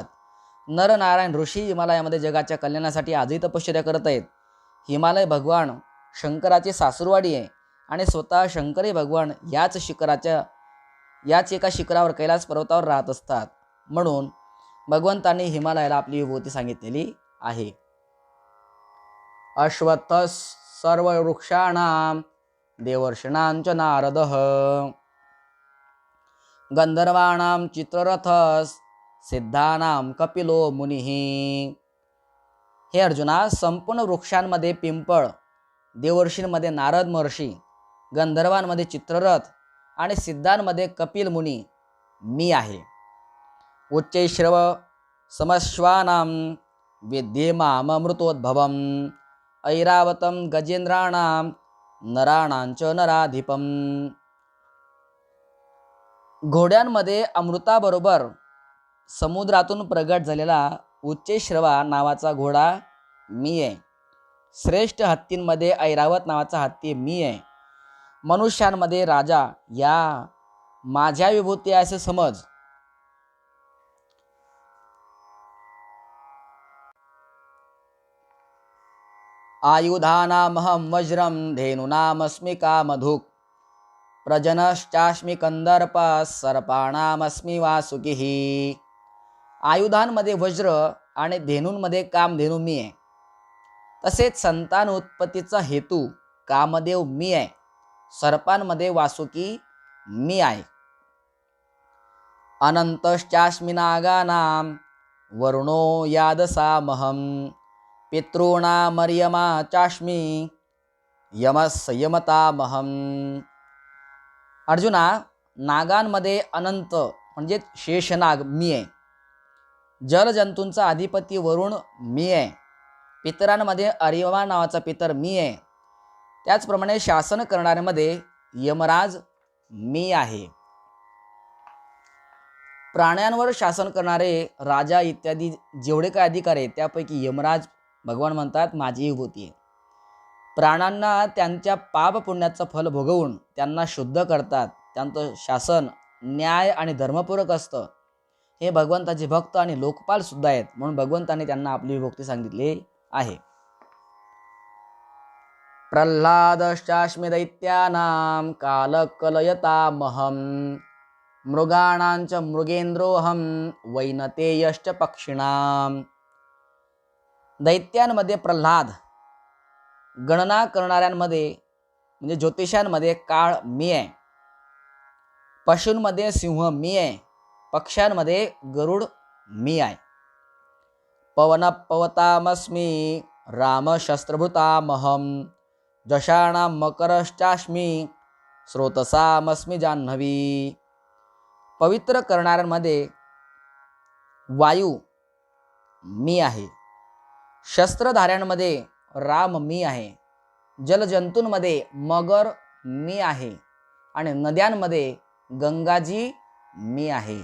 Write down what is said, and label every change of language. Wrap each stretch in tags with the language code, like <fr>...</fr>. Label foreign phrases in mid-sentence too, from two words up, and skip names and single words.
<mr>नरनारायण ऋषी हिमालयामध्ये जगाच्या कल्याणासाठी आजही तपश्चर्या करत आहेत. हिमालय भगवान शंकराची सासूरवाडी आहे आणि स्वतः शंकरी भगवान याच एका शिखरावर कैलास पर्वतावर राहत असतात. म्हणून भगवंतांनी हिमालयाला आपली विभूती सांगितलेली आहे.</mr> <sa>अश्वत्थ सर्व वृक्षाणां देवर्षिणांच नारदः गंधर्वाणां चित्ररथस सिद्धानां कपिलो मुनिः.</sa> <mr>हे अर्जुना, संपूर्ण वृक्षांमध्ये पिंपळ, देवर्षींमध्ये नारद महर्षी, गंधर्वांमध्ये चित्ररथ आणि सिद्धांमध्ये कपिल मुनी मी आहे.</mr> <sa>उच्चैश्रव समश्वानां विद्ये माममृतोद्भवम् ऐरावतं गजेंद्राणां नराणांच नराधिपम.</sa> <mr>घोड्यांमध्ये अमृताबरोबर समुद्रातून प्रगट झालेला उच्चैश्रवा नावाचा घोडा मी आहे. श्रेष्ठ हत्तींमध्ये ऐरावत नावाचा हत्ती मी आहे. मनुष्यांमध्ये राजा या माझ्या विभूती आहे असे समज.</mr> <sa>आयुधानामहं वज्रं धेनूनामस्मि कामधुक् प्रजनश्चास्मि कंदर्पः सर्पाणामस्मि वासुकिः.</sa> <mr>आयुधांमध्ये वज्र आणि धेनूंमध्ये कामधेनू मी आहे. तसेच संतान उत्पत्तीचा हेतू कामदेव मी आहे. सर्पांमध्ये वासुकी मी आहे.</mr> <sa>अनंतश्चास्मि नागानां वरुणो यादसामहं पितॄणामर्यमा चास्मि यमतामहं.</sa> <mr>अर्जुना, नागांमध्ये अनंत म्हणजे शेषनाग मी आहे. जलजंतूंचा अधिपती वरुण मी आहे. पितरांमध्ये अर्यमा नावाचा पितर मी आहे. त्याचप्रमाणे शासन करणाऱ्यामध्ये यमराज मी आहे. प्राण्यांवर शासन करणारे राजा इत्यादी जेवढे काही अधिकारी आहेत त्यापैकी यमराज भगवान म्हणतात माझी विभूती आहे. प्राण्यांना त्यांच्या पाप पुण्याचं फल भोगवून त्यांना शुद्ध करतात. त्यांचं शासन न्याय आणि धर्मपूरक असतं. हे भगवंताचे भक्त आणि लोकपाल सुद्धा आहेत. म्हणून भगवंताने त्यांना आपली विभक्ती सांगितली आहे.</mr> <sa>प्रल्हादश्चास्मि दैत्यानां कालकलयतामहं मृगाणांच मृगेंद्रोऽहं वैनतेयश्च पक्षिणां.</sa> <mr>दैत्यांमध्ये प्रल्हाद, गणना करणाऱ्यांमध्ये म्हणजे ज्योतिषांमध्ये काळ मी आहे. पशूंमध्ये सिंह मी आहे. पक्ष्यांमध्ये गरुड मी आहे.</mr> <sa>पवन पवतामस्मि रामशस्त्रभृतामहं जषाणां मकरश्चास्मि स्रोतसामस्मि जाह्नवी.</sa> <mr>पवित्र करणाऱ्यांमध्ये वायू मी आहे. शस्त्रधाऱ्यांमध्ये राम मी आहे. जलजंतूंमध्ये मगर मी आहे आणि नद्यांमध्ये गंगाजी मी आहे.</mr>